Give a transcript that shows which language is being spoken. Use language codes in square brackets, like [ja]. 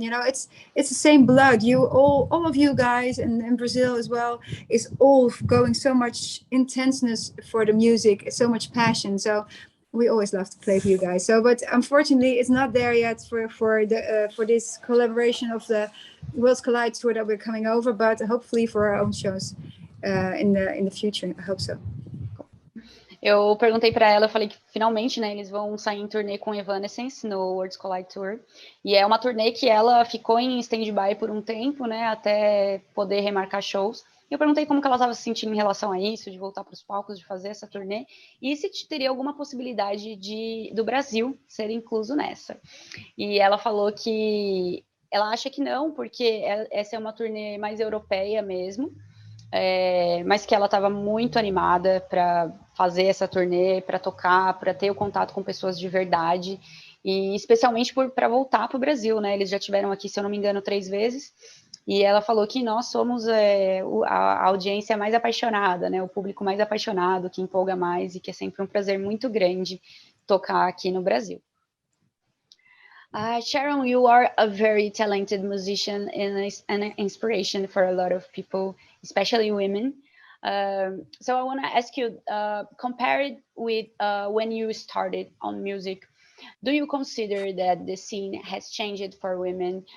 [en] You know, it's the same blood. You all of you guys, and in Brazil as well, is all going so much intenseness for the music, so much passion. So we always love to play for you guys. So, but unfortunately, it's not there yet for this collaboration of the Worlds Collide tour that we're coming over. But hopefully for our own shows in the future. I hope so. [pt] Eu perguntei para ela, eu falei que finalmente, né, eles vão sair em turnê com Evanescence no Worlds Collide Tour. E é uma turnê que ela ficou em stand-by por um tempo, né, até poder remarcar shows. Eu perguntei como que ela estava se sentindo em relação a isso, de voltar para os palcos, de fazer essa turnê, e se teria alguma possibilidade do Brasil ser incluso nessa. E ela falou que ela acha que não, porque essa é uma turnê mais europeia mesmo, mas que ela estava muito animada para fazer essa turnê, para tocar, para ter o contato com pessoas de verdade, e especialmente para voltar para o Brasil, né? Eles já tiveram aqui, se eu não me engano, 3 vezes, e ela falou que nós somos a audiência mais apaixonada, né? O público mais apaixonado, que empolga mais, e que é sempre um prazer muito grande tocar aqui no Brasil. [en] Sharon, you are a very talented musician and an inspiration for a lot of people, especially women. So I want to ask you, compare it with when you started on music. Do you consider that the scene has changed for women?